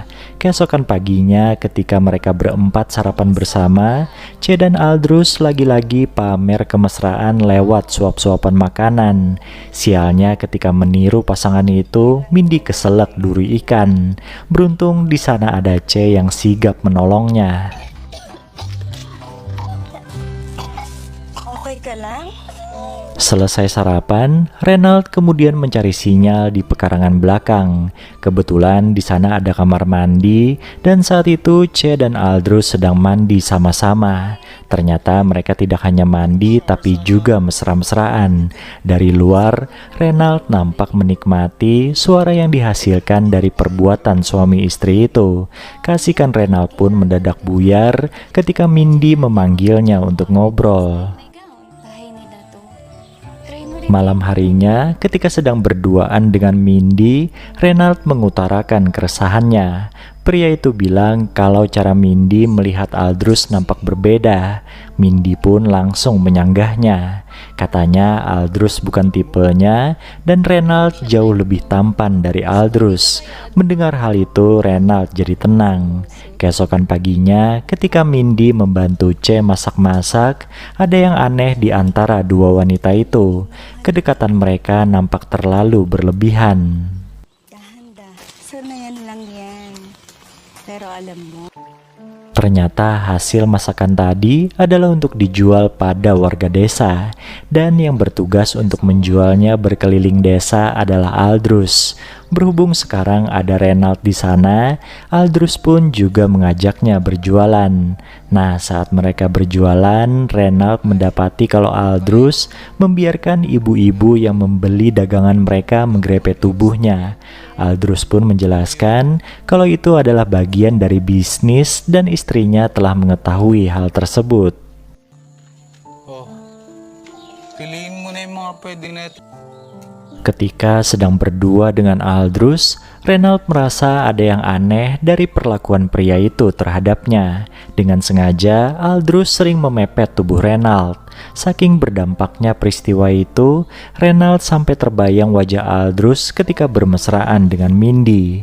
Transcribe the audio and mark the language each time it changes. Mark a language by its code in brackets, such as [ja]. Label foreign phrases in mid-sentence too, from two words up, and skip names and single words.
[id] Keesokan paginya ketika mereka berempat sarapan bersama, C dan Aldrus lagi-lagi pamer kemesraan lewat suap-suapan makanan. Sialnya ketika meniru pasangan itu, Mindy keselak duri ikan. Beruntung di sana ada C yang sigap menolongnya. [tl] Okay ka lang? [id] Selesai sarapan, Reynald kemudian mencari sinyal di pekarangan belakang. Kebetulan di sana ada kamar mandi dan saat itu C dan Aldrus sedang mandi sama-sama. Ternyata mereka tidak hanya mandi tapi juga mesra-mesraan. Dari luar, Reynald nampak menikmati suara yang dihasilkan dari perbuatan suami istri itu. Kasihkan Reynald pun mendadak buyar ketika Mindy memanggilnya untuk ngobrol. [tl] Bahay ni Dato. Try mo rin. [id] Malam harinya, ketika sedang berduaan dengan Mindy, Reynald mengutarakan keresahannya. Pria itu bilang kalau cara Mindy melihat Aldrus nampak berbeda. Mindy pun langsung menyanggahnya. Katanya Aldrus bukan tipenya dan Reynald jauh lebih tampan dari Aldrus. Mendengar hal itu, Reynald jadi tenang. Keesokan paginya, ketika Mindy membantu C masak-masak, ada yang aneh di antara dua wanita itu. Kedekatan mereka nampak terlalu berlebihan. [tl] Dahan-dahan. So na yan lang yan. Pero alam mo, [id] Ternyata hasil masakan tadi adalah untuk dijual pada warga desa, dan yang bertugas untuk menjualnya berkeliling desa adalah Aldrus. Berhubung sekarang ada Renald di sana, Aldrus pun juga mengajaknya berjualan. Nah, saat mereka berjualan, Renald mendapati kalau Aldrus membiarkan ibu-ibu yang membeli dagangan mereka menggrepe tubuhnya. Aldrus pun menjelaskan kalau itu adalah bagian dari bisnis dan istrinya telah mengetahui hal tersebut. [tl] Oh, piliin mo na yung mga pwede na ito. [id] Ketika sedang berdua dengan Aldrus, Renald merasa ada yang aneh dari perlakuan pria itu terhadapnya. Dengan sengaja, Aldrus sering memepet tubuh Renald. Saking berdampaknya peristiwa itu, Renald sampai terbayang wajah Aldrus ketika bermesraan dengan Mindy.